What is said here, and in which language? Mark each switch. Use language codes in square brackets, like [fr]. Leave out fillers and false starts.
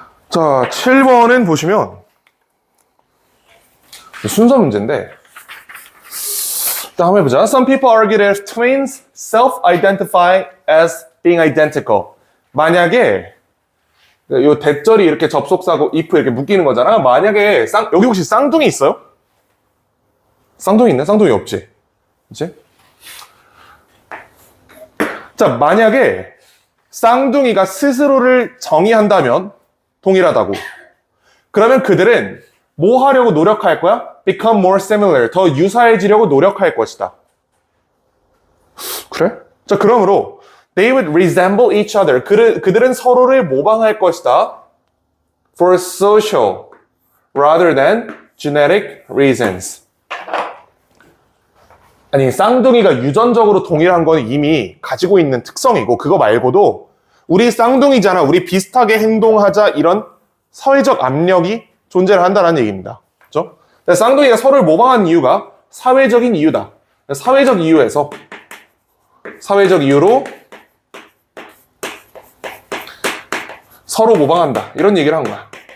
[ko] 자, 7번은 보시면 순서 문제인데 자, 한번 해보자. [en] Some people argue that twins self-identify as being identical. [ko] 만약에 요 대절이 이렇게 접속사고 if 이렇게 묶이는 거잖아. 만약에 여기 혹시 쌍둥이 있어요? 쌍둥이 있나? 쌍둥이 없지? 그치? 자, 만약에 쌍둥이가 스스로를 정의한다면 동일하다고. 그러면 그들은 뭐 하려고 노력할 거야? [en] Become more similar. [ko] 더 유사해지려고 노력할 것이다. 그래? 자, 그러므로 [en] They would resemble each other. [ko] 그들은 서로를 모방할 것이다. [en] For social rather than genetic reasons. [ko] 아니, 쌍둥이가 유전적으로 동일한 건 이미 가지고 있는 특성이고 그거 말고도 우리 쌍둥이잖아. 우리 비슷하게 행동하자 이런 사회적 압력이 존재를 한다는 얘기입니다. 그렇죠? 쌍둥이가 서로를 모방한 이유가 사회적인 이유다. 사회적 이유로 서로 모방한다. 이런 얘기를 한 거야.